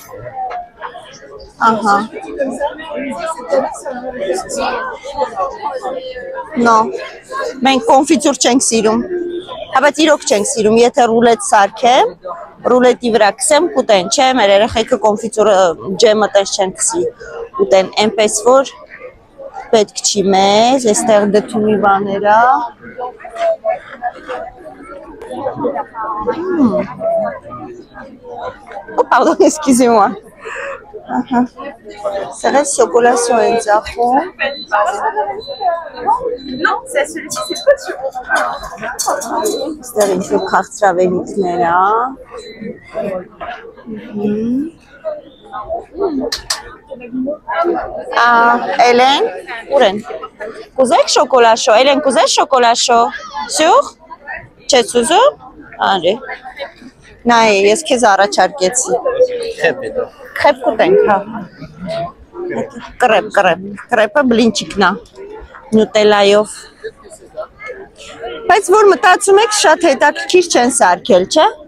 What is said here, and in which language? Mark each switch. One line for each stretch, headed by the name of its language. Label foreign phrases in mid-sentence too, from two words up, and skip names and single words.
Armenian: ահա, նո, մենք կոնֆիտյուր չենք սիրում, բայց իրոք չենք սիրում, եթե ռուլետ սարքեմ, ռուլետի վրա կսեմ կուտեն, չէ, մեր երեխեքը կոնֆիտյուրը ջեմը տես չեն կսի ուտեն, այնպես որ պետք չի մեզ, այստեղ դդումի բաներա
French: Pardon, excusez-moi. Ça reste chocolat en Japon. Non, c'est celui-ci, c'est pas sûr. C'est une chose քաղցրավենիքներա։ Hélène,
Armenian: ուրեն։ Կուզեք շոկոլաշո, Hélène, կուզեք շոկոլաշո։ Sûr? Չես ուզում? Արի։ Նայ, ես քեզ առաջարկեցի։ Քեփ հետո։ Քեփ կուտենք, հա։ Կրեպը բլինչիկն է։ Նյուտելայով։ Բայց որ մտածում եք շատ հետաքրքիր չեն սարքել, չէ՞։